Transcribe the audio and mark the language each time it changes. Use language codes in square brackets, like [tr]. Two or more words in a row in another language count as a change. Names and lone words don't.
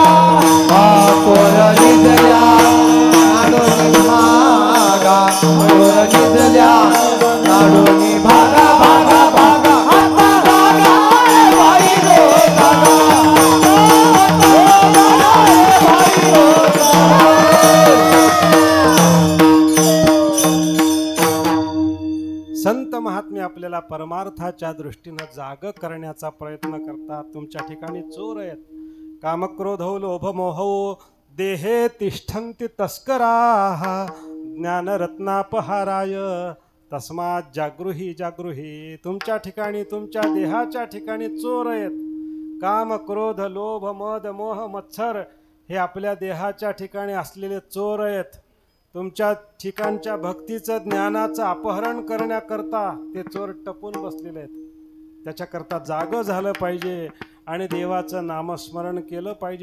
[mr] पोर निजल्या नाडोनी भागा, पोर निजल्या नाडोनी भागा भागा भागा. आता जागा रे भाई नो जागा, आता जागा रे भाई नो जागा. संत महात्मे आपल्याला परमार्थाच्या दृष्टीनं जाग करण्याचा प्रयत्न करतात. तुमच्या ठिकाणी चोर आहेत. [sa] कामक्रोधौ लोभमोहौ देहे तिष्ठन्ति तस्कराः, ज्ञानरत्नापहाराय तस्मात् जागृही जागृही. [mr] तुमच्या ठिकाणी तुमच्या देहाच्या ठिकाणी चोर आहेत. काम क्रोध लोभ मद मोह मत्सर हे आपल्या देहाच्या ठिकाणी असलेले चोर आहेत. तुमच्या ठिकाणच्या भक्तीचं ज्ञानाचं अपहरण करण्याकरता ते चोर टपून बसलेले आहेत. त्याच्याकरता जागं झालं पाहिजे आणि देवाचं नामस्मरण केलं पाहिजे.